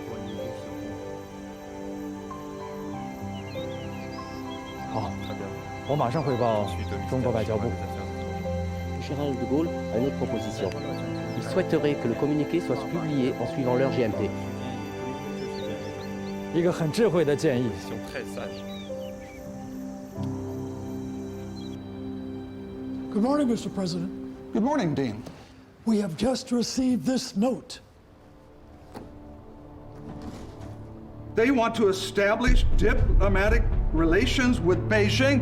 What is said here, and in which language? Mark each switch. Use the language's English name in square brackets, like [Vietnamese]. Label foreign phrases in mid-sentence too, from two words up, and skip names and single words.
[French] Gérald de Gaulle a une autre proposition. Il souhaiterait que le communiqué soit publié en suivant l'heure GMT. [Chinese] 一个很智慧的建议。 [English] Good morning, Mr. President. Good morning, Dean. We have just received this note. They want to establish diplomatic relations with Beijing.